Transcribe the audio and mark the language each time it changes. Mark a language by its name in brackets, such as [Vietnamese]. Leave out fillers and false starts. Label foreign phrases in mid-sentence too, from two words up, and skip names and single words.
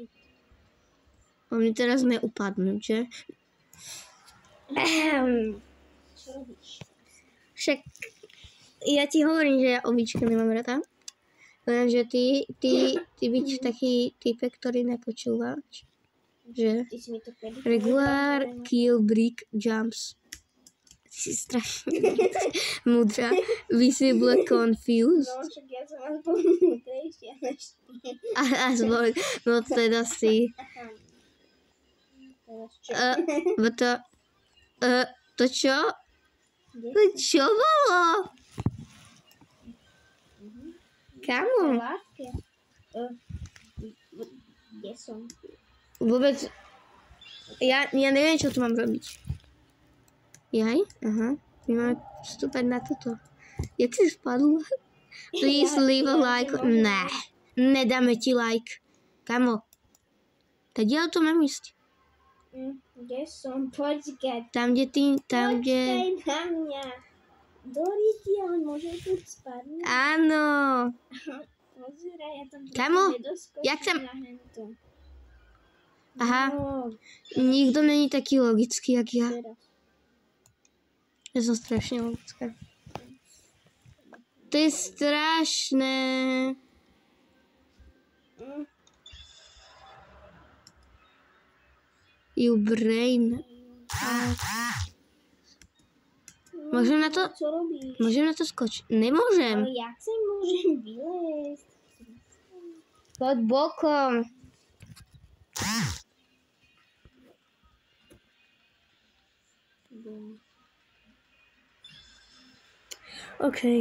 [Slovak] Oni teraz neupadnú, že? Čo robíš? Však ja ti hovorím, že ja obička nemám rada. Lenže ty byť taký typek, ktorý nepočúva. Že? Ty si mi to kedy [English] Regular, kill, brick, jumps. [Slovak] Ty si strašne múdra. [English] Visible, confused. [Slovak] No, však ja som aspoň múdrejšia než ty. Aspoň, no teda si. Teraz čo? To čo? To čo bolo? Kamo? Láske. Kde som? Vôbec, ja neviem, čo tu mám robiť. Jaj? Aha. My máme vstúpať na toto. Jak si spadla? [English] Please leave a like. [Slovak] Ne. Nedáme ti like. Kamo? Teď ja to mám ísť. Kde som? Počkaj. Tam, kde... Počkaj na mňa. Doriti, ale môžem tu spadnúť? Áno. Pozeraj, ja tam Kamo? Jak nedoskočím na hento. Aha. No, Nikto není taký logický, jak ja. teraz. Ja som strašne logická. To je strašné. [English] You brain. [Slovak] Môžem na to... Čo robíš? Môžem na to skočiť? Nemôžem. Ale jak sa môžem vylezť? Pod bokom. OK.